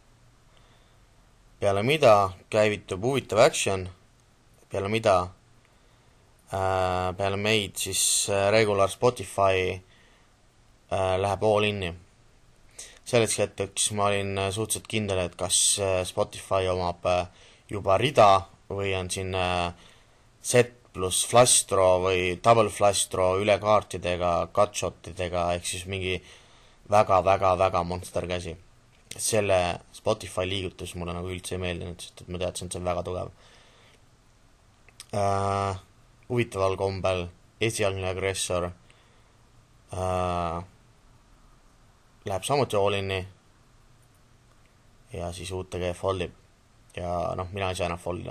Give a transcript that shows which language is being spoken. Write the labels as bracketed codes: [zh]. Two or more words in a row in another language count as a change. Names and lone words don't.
[et] Peale mida käivitub huvitav action, peale meid siis regular Spotify läheb all inni. Selleks hetkeks ma olin suhteliselt kindel, et kas Spotify omab juba rida või on siin set pluss [en] flash draw [et] või [en] double flash draw [et] üle kaartidega, cutshotidega, ehk siis mingi väga monster käsi. Selle Spotify liigutus mulle nagu üldse ei meeldinud, sest et ma teadsin, et see on väga tugev. Huvitaval kombel esialgne agressor läheb samuti all-inni ja siis UTG foldib ja mina ei saa enam foldida.